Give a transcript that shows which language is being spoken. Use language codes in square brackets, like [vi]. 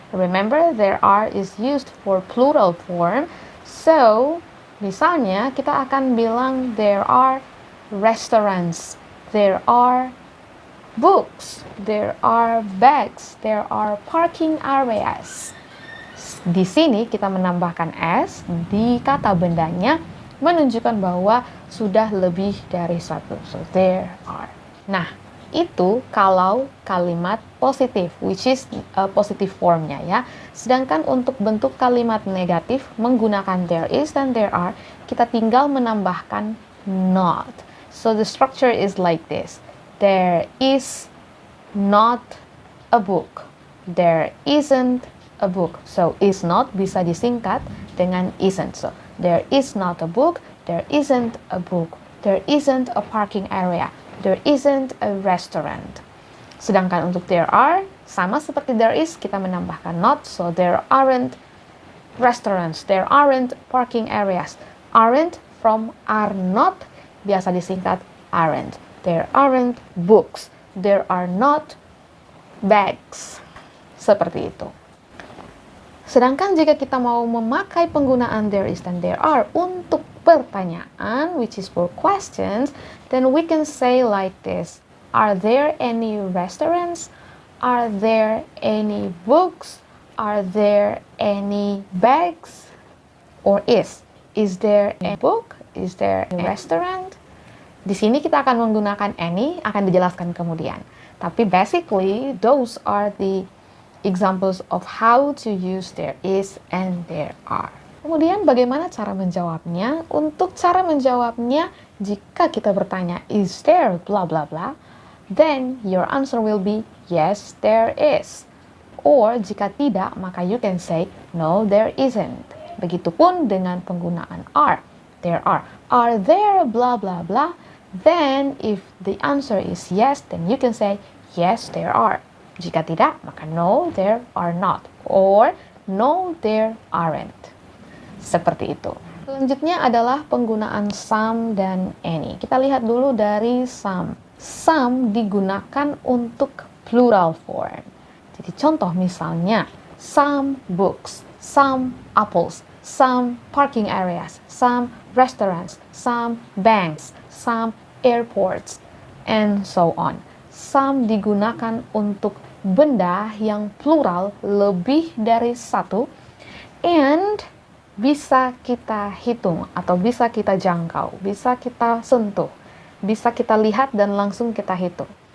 [en] Remember, there are is used for plural form. So, [id] misalnya kita akan bilang [en] there are restaurants, there are books, there are bags, there are parking areas. [id] Di sini kita menambahkan s di kata bendanya menunjukkan bahwa sudah lebih dari satu. [en] So there are. [id] Nah, itu kalau kalimat positif, [en] which is positive [id] formnya ya. Sedangkan untuk bentuk kalimat negatif menggunakan there is dan there are, kita tinggal menambahkan not. [en] So the structure is like this. There is not a book. There isn't a book. So is not [id] bisa disingkat dengan [en] isn't. So there is not a book. There isn't a book. There isn't a parking area. There isn't a restaurant. [id] Sedangkan untuk there are, sama seperti there is, kita menambahkan not. [en] So there aren't restaurants. There aren't parking areas. Aren't from are not, [id] biasa disingkat [en] aren't. There aren't books. There are not bags. [id] Seperti itu. Sedangkan jika kita mau memakai penggunaan there is dan there are untuk pertanyaan, [en] which is for questions, then we can say like this. Are there any restaurants? Are there any books? Are there any bags? Or is there a book? Is there a restaurant? [id] Di sini kita akan menggunakan any, akan dijelaskan kemudian. [en] Tapi basically, those are the examples of how to use there is and there are. [id] Kemudian bagaimana cara menjawabnya? Untuk cara menjawabnya, jika kita bertanya, [en] is there blah blah blah, then your answer will be, yes, there is. Or [id] jika tidak, maka [en] you can say, no, there isn't. [id] Begitupun dengan penggunaan [en] are. There are. Are there blah blah blah? Then, if the answer is yes, then you can say, yes, there are. [id] Jika tidak, maka [en] no, there are not. Or, no, there aren't. [id] Seperti itu. Selanjutnya adalah penggunaan some dan any. Kita lihat dulu dari some. Some digunakan untuk plural form. Jadi contoh misalnya, [en] some books, some apples, some parking areas, some restaurants, some banks, some airports, and so on. [id] Some digunakan untuk benda yang plural lebih dari satu, and bisa kita hitung atau bisa kita jangkau, bisa kita sentuh, bisa kita lihat dan langsung kita hitung.